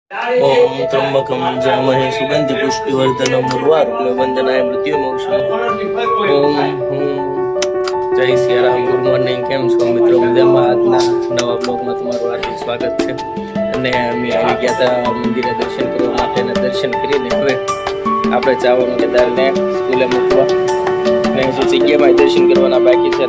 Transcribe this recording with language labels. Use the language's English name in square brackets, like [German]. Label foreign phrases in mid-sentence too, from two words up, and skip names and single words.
[Sanskrit] ओम त्र्यंबकं जामहे सुगंधि पुष्टिवर्धनम उर्वारुकं वंदनाय मृत्युमोक्षम् ओम [Gujarati] જય સિયારામ. [English] good morning. [Gujarati] કેમ છો મિત્રો? મજામાં? આજના નવા બ્લોગમાં તમારું હાર્દિક સ્વાગત છે. અને અમે આવી ગયા હતા મંદિરે દર્શન કરવા માટે, અને દર્શન કરીને હવે આપણે જવાનું કેદારને સ્કૂલે મૂકવા. અને હજુ જગ્યામાં દર્શન કરવાના બાકી છે.